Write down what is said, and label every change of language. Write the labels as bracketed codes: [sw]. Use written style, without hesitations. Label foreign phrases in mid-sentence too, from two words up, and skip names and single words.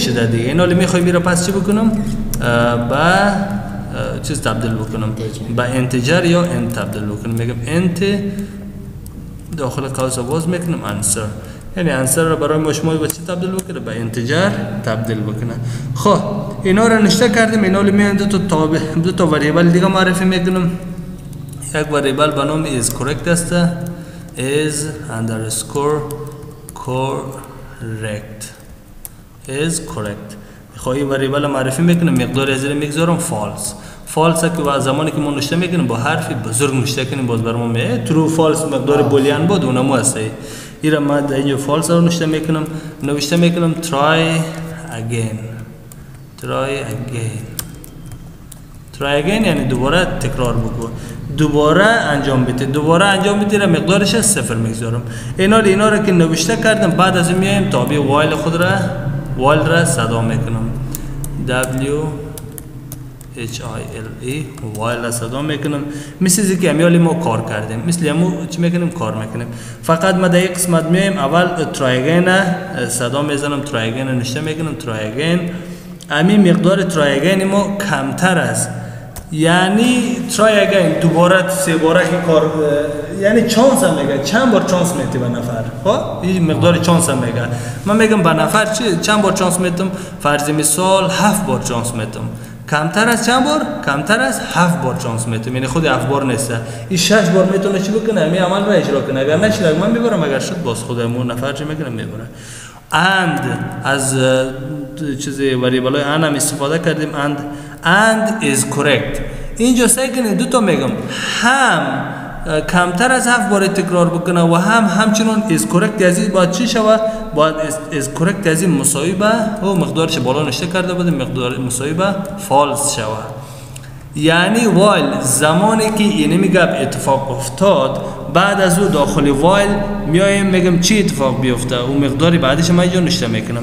[fa] شده دیگه اینالی میخوای میره پس چی بکنم با چیز تبدیل بکنم با انتجر یا انت تبدیل بکنم میگم انت داخل قوس باز میکنم answer یعنی answer را برای ما شما با چی تبدیل بکنه با انتجر تبدیل بکنه خب اینا رو نشته کردیم اینا رو میان دو تا وریبل دیگه معرفی میکنم یک وریبل به نام [en] is correct [fa] است [en] is underscore [fa] correct خواهی وریبل معرفی میکنم مقدار از این میگذارم false که زمانی که ما نشته میکنیم با حرفی بزرگ نشته کنیم باز برام میاد true false مقدار بولیان بود اونم هست این را من اینجا false رو نشته میکنم try again یعنی دوباره تکرار بکن دوباره انجام بده را مقدارش 0 میگذارم اینا را که نوشته کردم بعد از این میایم تابع while خود را صدا میکنم while را صدا میکنم مثل که امیالی ما کار کردیم مثل همو چی میکنیم کار میکنیم فقط ما در یک قسمت میایم اول [en] try again [fa] صدا میزنم [en] try again [fa] نشته میکنم [en] try again [fa] امی مقدار [en] try again [fa] ما کمتر است یعنی try again دوباره 3 باره که کار یعنی چانس هم میگه چند بار چانس میدی به نفر. خب این مقدار چانس هم میگه. من میگم به نفر چند بار چانس میدم؟ فرض مثال 7 بار چانس میدم. کمتر از چند بار؟ کمتر از 7 بار چانس میدم. یعنی خود 7 بار نیست. این 6 بار میتونه چی بکنه؟ می عمل را اجرا کنه. اگر نشد من میبرم، اگر شد باز خودمون نفر چی میکنه میبره. and از چیزی وریبلای and هم استفاده کردیم. [en] and is correct. [fa] اینجا سعی کنید دو تا میگم، هم کمتر از 7 بار تکرار بکنه و همچنان [en] is correct [fa] از باید چی شوه؟ باید [en] is correct [fa] از مساوی به و مقدارش بالا نشته کرده بودیم، مقدار مساوی به false شوه. یعنی while زمانی که این میگم اتفاق افتاد، بعد از او داخل while میایم میگم چی اتفاق بیفته و مقداری بعدش ما اینجا نشته میکنم.